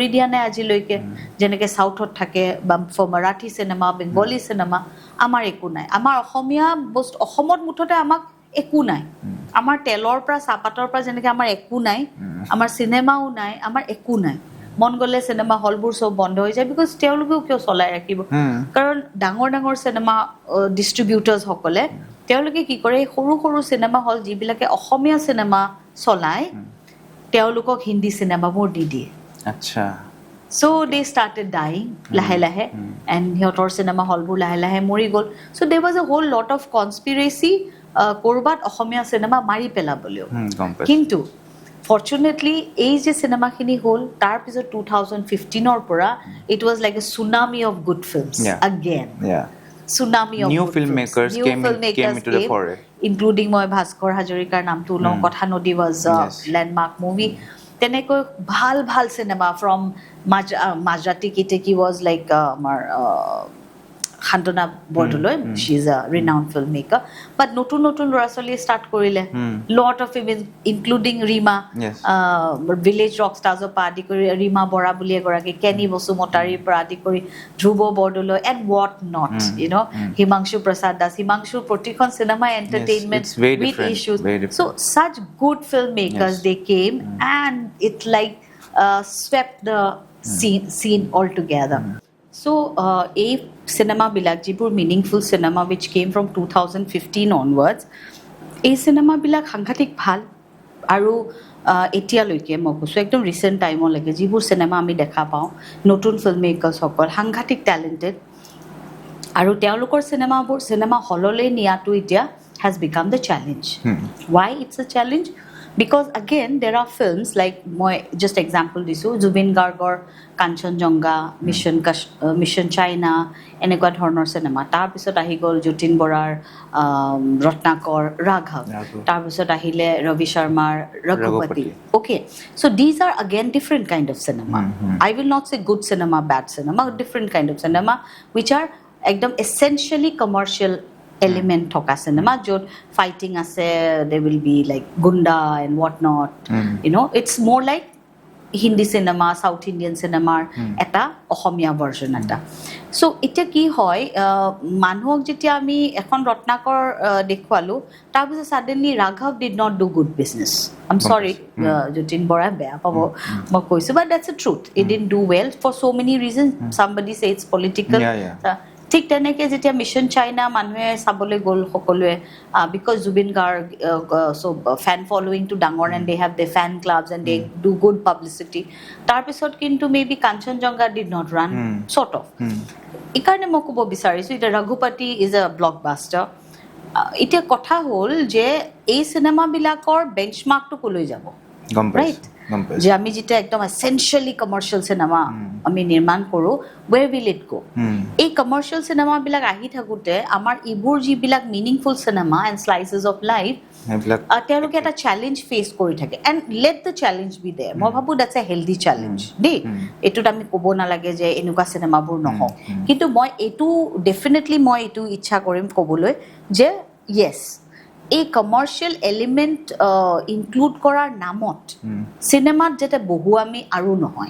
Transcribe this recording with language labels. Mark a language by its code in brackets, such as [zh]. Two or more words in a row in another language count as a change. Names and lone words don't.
[as] দিয়া নাই আজিলৈকে যেনেকৈ চাউথত থাকে বা ফৰ মাৰাঠী চিনেমা বেংগলী চিনেমা আমাৰ একো নাই আমাৰ অসমীয়া বস্তু অসমত মুঠতে আমাক একো নাই আমাৰ তেলৰ পৰা চাহপাতৰ পৰা যেনেকৈ আমাৰ একো নাই আমাৰ চিনেমাও নাই আমাৰ একো নাই মন গ'লে চিনেমা হলবোৰ চব বন্ধ হৈ যায় বিকজ তেওঁলোকেও কিয় চলাই ৰাখিব কাৰণ ডাঙৰ ডাঙৰ চিনেমা ডিষ্ট্ৰিবিউটাৰ্ছসকলে তেওঁলোকে কি কৰে সৰু সৰু চিনেমা হল যিবিলাকে অসমীয়া চিনেমা চলায় তেওঁলোকক হিন্দী চিনেমাবোৰ দি দিয়ে আচ্ছা [en] so they started dying [as] লাহে লাহে [en] and [as] সিহঁতৰ চিনেমা হলবোৰ লাহে লাহে মৰি গ'ল [en] so there was a whole lot of conspiracy [as] কৰবাত অসমীয়া চিনেমা মাৰি পেলাবলৈও কিন্তু ফৰ্চুনেটলি এই যে চিনেমাখিনি হ'ল তাৰপিছত 2015ৰ পৰা [en] it was like a tsunami of good films again tsunami of new good filmmakers came into the foray [as] including মই ভাস্কৰ হাজৰিকাৰ নামটো লওঁ কথা নদী [en] was a landmark movie [as] তেনেকৈ ভাল ভাল চিনেমা ফ্ৰম মাজৰাতি কিটেকি [en] was like [as] আমাৰ শান্তনা বৰদলৈ [en] she is a renowned filmmaker but [as] নতুন নতুন ল'ৰা ছোৱালীয়ে ষ্টাৰ্ট কৰিলে [en] lot of women including [as] ৰীমা ভিলেজ ৰক ষ্টাৰ্ছৰ পৰা আদি কৰি ৰীমা বৰা বুলি এগৰাকী কেনি বসুমতাৰীৰ পৰা আদি কৰি ধ্ৰুৱ বৰদলৈ [en] and what not you know [as] হিমাংশু প্ৰসাদ দাস হিমাংশুৰ প্ৰতিখন চিনেমা [en] entertainment with issues so such good filmmakers they came and it like swept the scene altogether so [as] এই চিনেমাবিলাক যিবোৰ মিনিংফুল চিনেমা [en] which came from 2015 onwards [as] এই চিনেমাবিলাক সাংঘাতিক ভাল আৰু এতিয়ালৈকে মই কৈছোঁ একদম ৰিচেণ্ট টাইমলৈকে যিবোৰ চিনেমা আমি দেখা পাওঁ নতুন ফিল্ম মেকাৰ্ছসকল সাংঘাতিক টেলেণ্টেড আৰু তেওঁলোকৰ চিনেমা হললৈ নিয়াটো এতিয়া [en] has become the challenge why it's a challenge because again there are films like [as] মই [en] just example [as] দিছোঁ জুবিন গাৰ্গৰ কাঞ্চনজংঘা মিছন চাইনা এনেকুৱা ধৰণৰ চিনেমা তাৰপিছত আহি গ'ল যতীন বৰাৰ ৰত্নাকৰ ৰাঘৱ তাৰপিছত আহিলে ৰবি শৰ্মাৰ ৰঘুপতি [en] okay so these are again different kind of cinema I will not say good cinema bad cinema different kind of cinema which are একদম essentially commercial element থকা cinema য'ত fighting আছে there will be like gunda and what not you know it's more like [as] হিন্দী চিনেমা সাউথ ইণ্ডিয়ান চিনেমাৰ এটা অসমীয়া ভাৰ্জন এটা সো এতিয়া কি হয় মানুহক যেতিয়া আমি এখন ৰত্নাকৰ দেখুৱালোঁ তাৰপিছত [en] suddenly Raghav did not do good business I am sorry [as] যতীন বৰাই বেয়া পাব মই কৈছোঁ [en] but that's a truth it did do well for so many reason somebody say it's political [as] ঠিক তেনেকৈ যেতিয়া মিছন চাইনা মানুহে চাবলৈ গ'ল সকলোৱে [en] because Zubeen Garg so fan following ডাঙৰ and they have the fan clubs and they do good publicity [as] তাৰপিছত কিন্তু [en] may be Kanchanjangha did not run sort of [as] এইকাৰণে মই ক'ব বিচাৰিছোঁ এতিয়া [en] Raghupati is a blockbuster [as] এতিয়া কথা হ'ল যে এই চিনেমাবিলাকৰ বেঞ্চমাৰ্কটো কলৈ যাব ৰাইট যে আমি যেতিয়া একদম [en] essentially commercial [as] চিনেমা আমি নিৰ্মাণ কৰোঁ where [en] will it go [as] এই কমাৰ্চিয়েল চিনেমাবিলাক আহি থাকোঁতে আমাৰ ইবোৰ যিবিলাক মিনিংফুল চিনেমা [en] and slices of life [as] তেওঁলোকে এটা চেলেঞ্জ ফেচ কৰি থাকে [en] and let the challenge be there [as] মই ভাবোঁ [en] that's a healthy challenge [as] দেই এইটোত আমি ক'ব নালাগে যে এনেকুৱা চিনেমাবোৰ নহওক কিন্তু মই এইটো ডেফিনেটলি মই এইটো ইচ্ছা কৰিম ক'বলৈ যে য়েছ এই [en] commercial element include [as] কৰাৰ নামত চিনেমাত যাতে বহুৱামি আৰু নহয়